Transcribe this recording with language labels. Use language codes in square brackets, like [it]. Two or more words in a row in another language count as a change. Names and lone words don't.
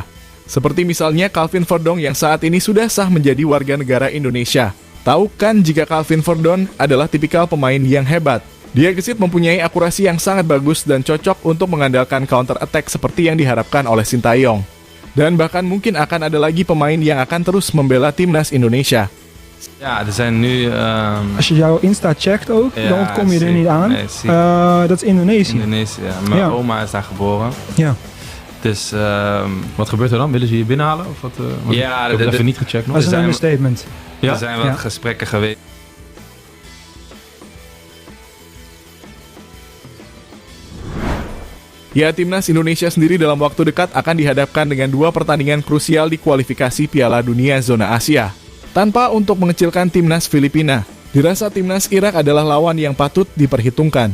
[id] Seperti misalnya Calvin Verdong yang saat ini sudah sah menjadi warga negara Indonesia. Tahu kan jika Calvin Verdong adalah tipikal pemain yang hebat. Dia gesit mempunyai akurasi yang sangat bagus dan cocok untuk mengandalkan [en] counter attack [id] seperti yang diharapkan oleh Sintayong. Dan bahkan mungkin akan ada lagi pemain yang akan terus membela Timnas Indonesia. [nl] Ja, er zijn nu... Als je jouw Insta checkt ook, Ja, dan kom je er zie- niet aan. nee, zie- Dat is Indonesië. Indonesië, ja. Mijn Ja. oma is daar geboren. Ja. Dus Wat gebeurt er dan? Willen ze je binnenhalen? Of wat, want Ja, ik heb de- het even de- niet gecheckt nog. Dat is een zijn- understatement. Ja? er zijn wat Ja. gesprekken geweest. [id] Ya, Timnas Indonesia sendiri dalam waktu dekat akan dihadapkan dengan dua pertandingan krusial di kualifikasi Piala Dunia Zona Asia. Tanpa untuk mengecilkan Timnas Filipina, dirasa Timnas Irak adalah lawan yang patut diperhitungkan.